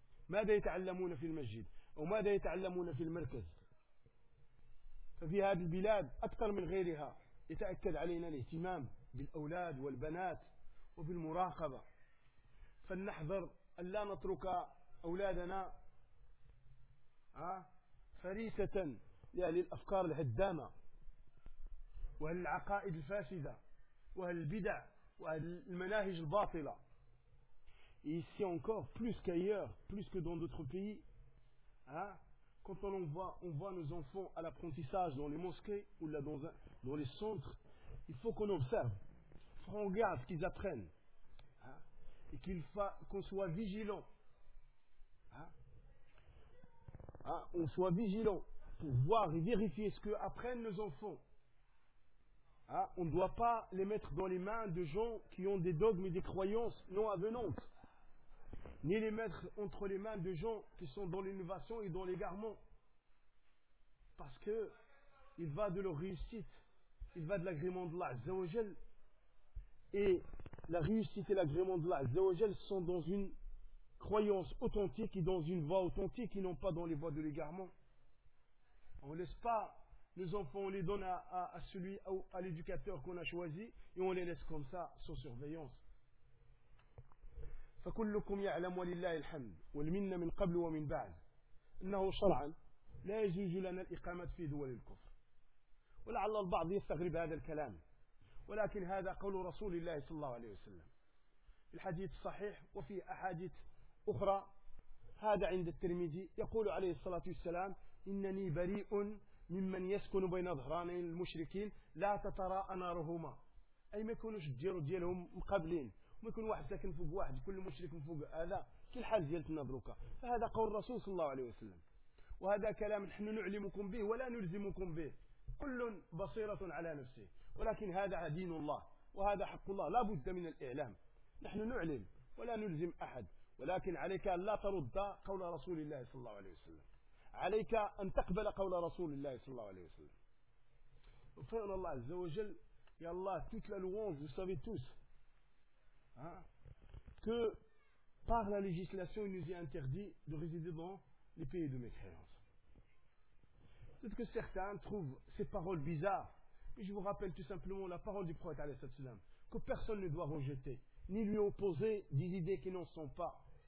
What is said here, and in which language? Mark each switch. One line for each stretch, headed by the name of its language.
Arabic: ماذا يتعلمون في المسجد أو ماذا يتعلمون في المركز؟ ففي هذه البلاد أكثر من غيرها يتأكد علينا الاهتمام بالأولاد والبنات وبالمراقبة، فلنحذر أن لا نترك أولادنا فريسة لأهل الأفكار الهدامة وأهل العقائد الفاسدة وأهل البدع وأهل المناهج الباطلة.
French: Et ici encore, plus qu'ailleurs, plus que dans d'autres pays, quand on voit nos enfants à l'apprentissage dans les mosquées ou là dans les centres, il faut qu'on observe, qu'on regarde ce qu'ils apprennent, et qu'on soit vigilant. On soit vigilant pour voir et vérifier ce qu'apprennent nos enfants. On ne doit pas les mettre dans les mains de gens qui ont des dogmes et des croyances non avenantes, ni les mettre entre les mains de gens qui sont dans l'innovation et dans l'égarement, parce que il va de leur réussite, il va de l'agrément de l'Allah Azza wa Jal, et la réussite et l'agrément de l'Allah Azza wa Jal sont dans une croyance authentique et dans une voie authentique, et non pas dans les voies de l'égarement. On ne laisse pas nos enfants, on les donne à l'éducateur qu'on a choisi, et on les laisse comme ça sans surveillance.
Arabic: فكلكم يعلم ولله الحمد والمنة من قبل ومن بعد. أنه شرعا لا يجوز لنا الإقامة في دول الكفر. ولعل البعض يستغرب هذا الكلام، ولكن هذا قول رسول الله صلى الله عليه وسلم في الحديث الصحيح وفي أحاديث أخرى. هذا عند الترمذي يقول عليه الصلاة والسلام: إنني بريء ممن يسكن بين ظهرانين المشركين لا تتراءى نارهما، أي ما يكونوش الجيرو ديالهم مقابلين، ما يكون واحد ساكن فوق واحد، كل مشرك فوق هذا، كل حال ديالتنا دروكا. فهذا قول الرسول صلى الله عليه وسلم، وهذا كلام نحن نعلمكم به ولا نلزمكم به، كل بصيرة على نفسه، ولكن هذا دين الله وهذا حق الله، لا بد من الإعلام. نحن نعلم ولا نلزم أحد، ولكن عليك أن لا ترد قول رسول الله صلى الله عليه وسلم، عليك أن تقبل قول رسول الله صلى الله عليه وسلم. وفعل الله عز وجل يا الله توت لا لوونج
French: vous savez tous que par la législation il nous est interdit de résider dans les pays de mécréance. Peut-être que certains trouvent ces paroles bizarres, mais je vous rappelle tout simplement la parole du prophète alayhi salam, que personne ne doit rejeter ni lui opposer des idées qui n'en sont pas.